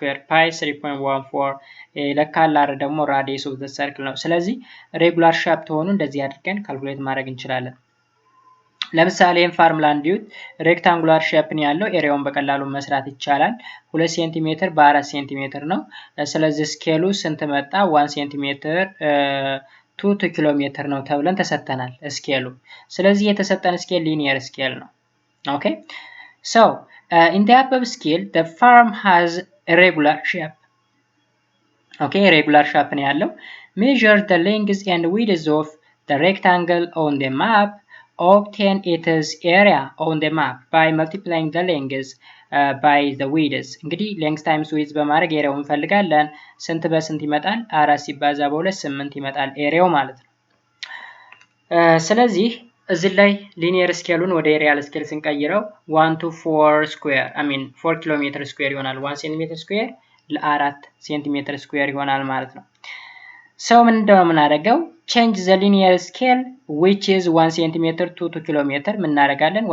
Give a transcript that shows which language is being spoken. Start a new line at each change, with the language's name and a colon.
Amharic: ፓይ 3.14 ለካል አር ደግሞ
English: ራዲየስ ኦፍ ዘ ሰርክል
Amharic: ነው። ስለዚህ ሬጉላር ሼፕ ሆኑ እንደዚህ አድርገን ካልኩሌት ማድረግ እንችላለን። ለምሳሌ ፎርሙላ እንዲዩት ሬክታንጉላር ሼፕ ነው ያለው ኤሪያውን በቀላሉ መስራት ይቻላል። 2 ሴንቲሜትር በ4 ሴንቲሜትር ነው። ስለዚህ ስኬሉ ስንት መጣ? 1 ሴንቲሜትር 2 ኪሎ ሜትር ነው ተብለን ተሰጥተናል ስኬሉ። ስለዚህ የተሰጠን ስኬል ሊኒየር ስኬል ነው። ኦኬ ሶ
English: in the above scale the form has a regular shape. ኦኬ regular shape
Amharic: ነው ያለው።
English: measure the length and width of the rectangle on the map. Obtain its area on the map by multiplying the length by the width.
Amharic: እንግዲህ
English: length times width
Amharic: በማድረግ ኤሪያውን እንፈልጋለን። ስንት በስንት ይመጣል? 4 ሲባዛ በ2 8 ይመጣል ኤሪያው ማለት ነው። ስለዚህ እዚህ ላይ ሊኒየር ስኬሉን ወደ ሪያል ስኬል ስንቀይረው
English: 1 to 4
Amharic: ስኩዌር 4 ኪሎ ሜትር ስኩዌር ይሆናል። 1 ሴንቲሜትር ስኩዌር ለ4 ሴንቲሜትር ስኩዌር ይሆናል ማለት ነው። ሰው ምን እንደምናደርገው
English: change the linear scale which is 1 centimeter to 2
Amharic: ኪሎ ሜትር ምን እናደርጋለን?